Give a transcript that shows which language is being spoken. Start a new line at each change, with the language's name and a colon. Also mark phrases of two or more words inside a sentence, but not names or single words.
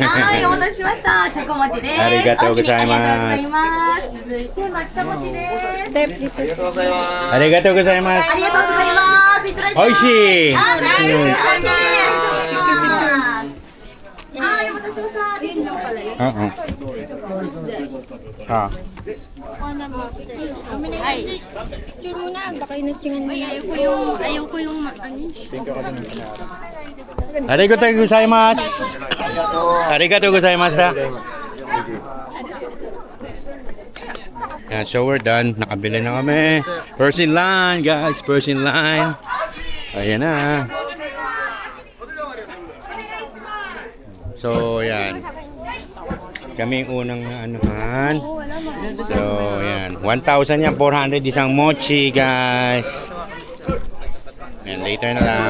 Japanese: はい、お待たせしました。チョコ餅です。ありがとうございますありがとうございます。続いて抹茶餅です。ありがとうございます。ありがとうございます。ありがとうございます。いただきます。美味しい。あ、大丈夫。うんオッケー。はい、お待たせしました。
Filipino: Yun lang pala yun. Oo. Ah. Kami na yun. Picture mo na. Baka inatsingan mo. Ayaw ko yung ano.
Japanese: ありがとうございます. ありがとうございます.
English: Yeah, so we're done.
Filipino: Nakabili na kami.
English: First in line, guys. First in line.
Filipino: Ayan na. So, yan. Kami yung unang anuhan. So, yan. 1,000 yan. 400 isang mochi, guys. Yan, later na lang.